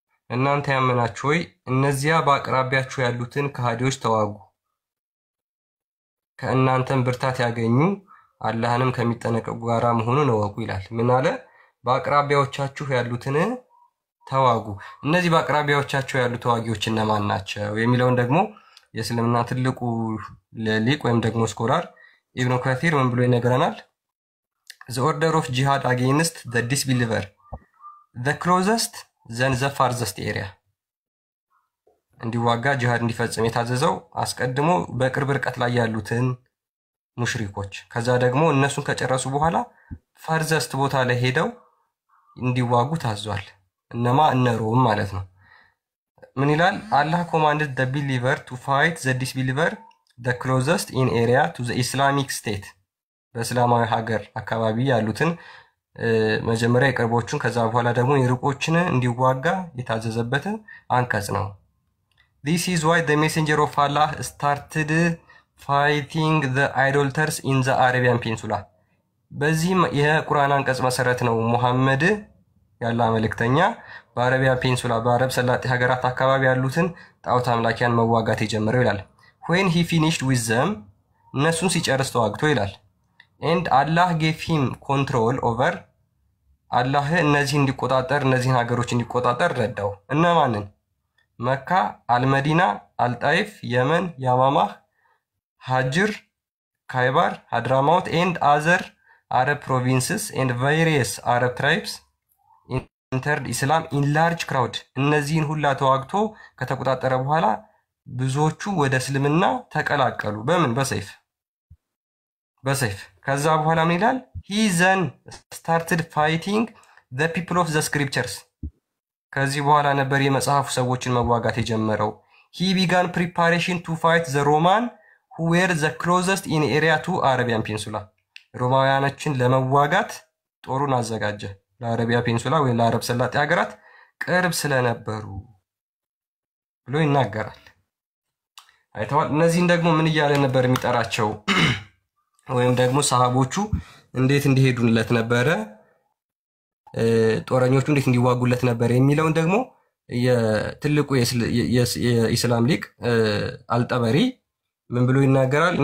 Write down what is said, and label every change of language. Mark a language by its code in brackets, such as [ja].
[am] እናንተ ያመናችሁ ሆይ እነዚያ በአቅራቢያችሁ ያሉትን ከሃዲዎች ተዋጉ፣ ከእናንተም ብርታት ያገኙ አላህንም ከሚጠነቀቁ ጋራ መሆኑን እወቁ ይላል። ምን አለ? በአቅራቢያዎቻችሁ ያሉትን ተዋጉ። እነዚህ በአቅራቢያዎቻችሁ ያሉ ተዋጊዎች እነማን ናቸው የሚለውን ደግሞ የእስልምና ትልቁ ሊቅ ወይም ደግሞ ስኮላር ኢብኑ ከሲር ምን ብሎ ይነግረናል? [en] The order of jihad against the disbeliever, the closest then the farthest area. [am] እንዲዋጋ ጂሃድ እንዲፈጽም የታዘዘው አስቀድሞ በቅርብ ርቀት ላይ ያሉትን ሙሽሪኮች፣ ከዛ ደግሞ እነሱን ከጨረሱ በኋላ ፈርዘስት ቦታ ላይ ሄደው እንዲዋጉ ታዟል። እነማ? እነ ሮም ማለት ነው። ምን ይላል? [en] Allah commanded the believer to fight the disbeliever the closest in area to the Islamic state. [am] በእስላማዊ ሀገር አካባቢ ያሉትን መጀመሪያ የቅርቦቹን ከዛ በኋላ ደግሞ የሩቆችን እንዲዋጋ የታዘዘበት አንቀጽ ነው። [en] This is why the messenger of Allah started fighting the idolaters in the Arabian Peninsula. [am] በዚህም የቁርአን አንቀጽ መሰረት ነው ሙሐመድ ያላህ መልእክተኛ በአረቢያ ፔኒንሱላ በአረብ ሰላጤ ሀገራት አካባቢ ያሉትን ጣዖት አምላኪያን መዋጋት የጀመረው ይላል። [en] when he finished with them, [am] እነሱን ሲጨርስ ተዋግቶ ይላል። [en] and Allah gave him control over, [am] አላህ እነዚህን እንዲቆጣጠር እነዚህን ሀገሮች እንዲቆጣጠር ረዳው። እነማንን? [en] መካ፣ አልመዲና፣ አልጣይፍ፣ የመን፣ ያማማህ፣ ሀጅር፣ ካይባር፣ ሀድራማውት and other Arab provinces and various Arab tribes entered Islam in large crowd. [am] እነዚህን ሁላ ተዋግቶ ከተቆጣጠረ በኋላ ብዙዎቹ ወደ እስልምና ተቀላቀሉ። በምን? በሰይፍ። ከዛ በኋላ ምን ይላል? [en] he then started fighting the people of the scriptures. [am] ከዚህ በኋላ ነበር የመጽሐፉ ሰዎችን መዋጋት የጀመረው። [en] he began preparation to fight the Roman who were the closest in area to Arabian Peninsula. [am] ሮማውያኖችን ለመዋጋት ጦሩን አዘጋጀ። ለአረቢያ ፔኒንሱላ ወይ ለአረብ ሰላጤ ሀገራት ቅርብ ስለነበሩ ብሎ ይናገራል። አይተዋል። እነዚህን ደግሞ ምን እያለ ነበር የሚጠራቸው? ወይም ደግሞ ሰሃቦቹ እንዴት እንዲሄዱለት ነበረ፣ ጦረኞቹ እንዴት እንዲዋጉለት ነበር የሚለውን ደግሞ የትልቁ የኢስላም ሊቅ አልጠበሪ ምን ብሎ ይናገራል?